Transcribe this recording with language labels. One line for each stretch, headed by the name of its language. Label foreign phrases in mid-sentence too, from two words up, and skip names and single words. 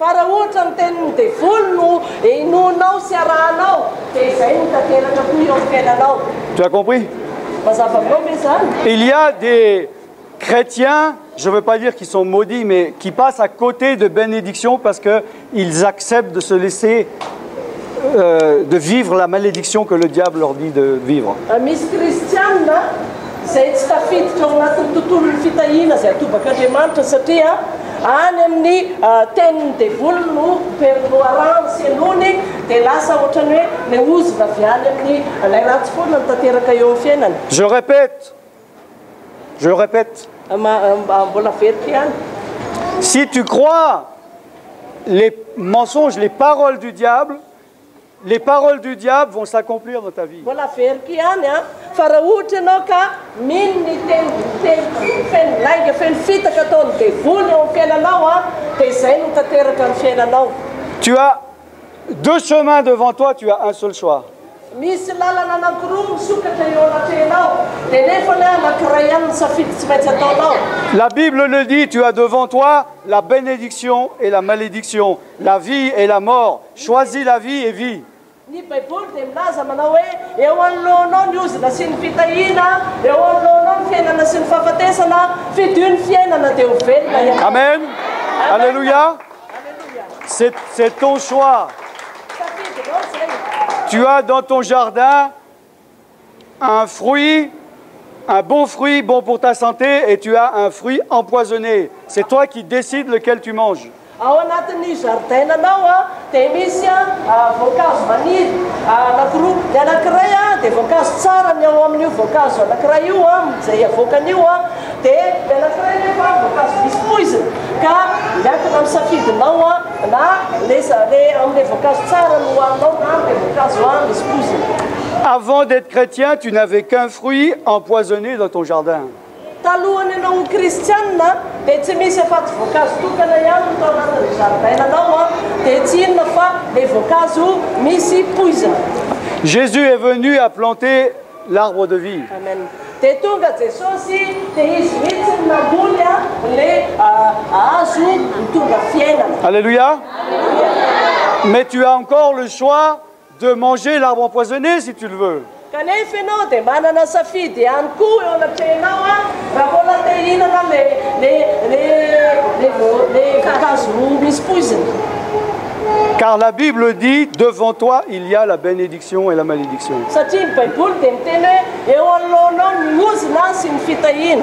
French: Tu as compris? Il y a des chrétiens, je ne veux pas dire qu'ils sont maudits, mais qui passent à côté de bénédiction parce qu'ils acceptent de se laisser de vivre la malédiction que le diable leur dit de vivre.
Malagasy: Zay tsy tafiditra ao anatin'ny tontolon'ny fitahina zay atobak'Andriamanitra satria any amin'ny tenin'ny devoly no pernoarano sy anony dia lasa ohatrany hoe le ozina avy any amin'ny lay ratsy foana ny tanteraka eo amin'ny fiainana.
French: Je répète.
Malagasy: Mbola verika ihany.
French: Si tu crois les mensonges, les paroles du diable vont s'accomplir dans ta vie.
Malagasy: Mbola verika ihany fa raha ohatra ianao ka mino ny feno fitaka ataon'ny devoly eo amin'ny fiainanao dia izay no tanteraka ny fiainanao.
French: Tu as deux chemins devant toi, tu as un seul choix.
Malagasy: misy lalana anankiroa misokatra eo anatrenao dia nefa le anankiray ihany ny safidy tsy maintsy ataonao.
French: La Bible le dit, tu as devant toi la bénédiction et la malédiction, la vie et la mort. Choisis la vie et vis.
Malagasy: Ny baiboly dia milaza manao hoe eo anoloanao ny ozina sy ny fitahiana, eo anoloanao ny fiainana sy ny fahafatesana, fidio ny fiainana dia ho velona ihany.
French: Amen. Alléluia. C'est ton choix.
Malagasy: Safidinao zay.
French: Tu as dans ton jardin un fruit, un bon fruit, bon pour ta santé, et tu as un fruit empoisonné. C'est toi qui décides lequel tu manges.
Malagasy: Ao anatin'ny jardinanao dia misy voankazo maniry anankiroa. Ny anankiray dia voankazo tsara ny ao amin'io voankazo anankiray io izay avoakan'io dia ny anankiray nefa voankazo misy poizina. Ka miankina amin'ny safidinao na le amin'ilay voankazo tsara no hohaninao na amin'ilay voankazo misy poizina.
French: Avant d'être chrétien, tu n'avais qu'un fruit empoisonné dans ton jardin.
Malagasy: Talohany ianao kristianina dia tsy misy afa-tsy voankazo tokana ihany no tao anatin'ny jardinanao dia tsy inona fa le voankazo misy poizina.
French: Jésus est venu à planter l'arbre de vie. Amen.
Malagasy: Dia tonga Jesosy dia izy mihitsy no namboly le hazo mitondra fiainana. Alléluia.
French: Mais tu as encore le choix de manger l'arbre empoisonné si tu le veux.
Malagasy: Kanefa ianao dia manana safidy ihany koa eo anatrenao raha mbola te hihinana le voankazo misy poizina.
French: Car la Bible dit, devant toi, il y a la bénédiction et la malédiction.
Malagasy: Satria ny baiboly dia miteny hoe eo anoloanao ny ozina sy ny fitahiana.